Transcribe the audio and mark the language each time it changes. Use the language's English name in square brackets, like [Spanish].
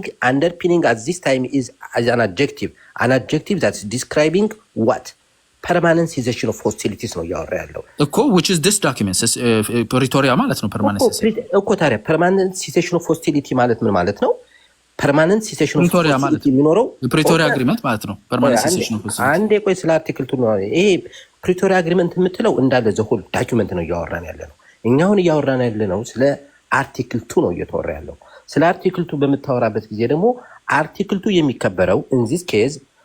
[English] underpinning at this time is as an adjective that's describing what permanent cessation of hostilities [Amharic] ነው ያወራ ያለው እኮ [English] which is this document [Amharic] ፕሪቶሪያ ማለት ነው [English] permanent cessation of hostility [Amharic] ማለት ምን ማለት ነው [English] permanent cessation of hostility [Amharic] የሚኖረው ፕሪቶሪያ አግሪመንት ማለት ነው [English] permanent cessation of hostility [Amharic] አንዴ ቆይ ስለ አርቲክል 2 ነው ይሄ ፕሪቶሪያ አግሪመንት የምትለው እንዳለ ዘሆል ዶክመንት ነው ያወራን ያለ ነው እኛውን ያወራን ያለ ነው ስለ አርቲክል 2 ነው እየተወራ ያለው ስለ አርቲክል 2 በመታወራበት ጊዜ ደግሞ አርቲክል 2 የሚከበረው [English] in this case